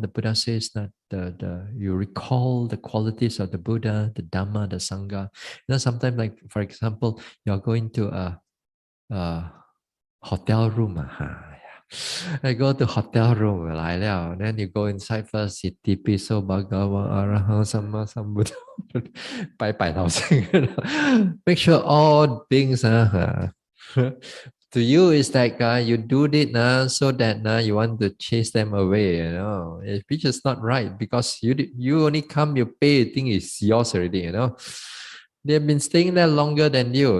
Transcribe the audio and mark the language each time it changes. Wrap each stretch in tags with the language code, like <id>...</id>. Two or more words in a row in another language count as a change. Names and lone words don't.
<en>The Buddha says that the you recall the qualities of the Buddha, the Dhamma, the Sangha. Sometimes like for example, you're going to a hotel room. I go to hotel room 来了 then you go inside first, you</en> <pi>tipiso bhagava arahang sama sambuddha,</pi> <en>拜拜 make sure all things to you it's like you do it so that you want to chase them away, which is not right, because you only come, you pay, you think it's yours already, they've been staying there longer than you.</en>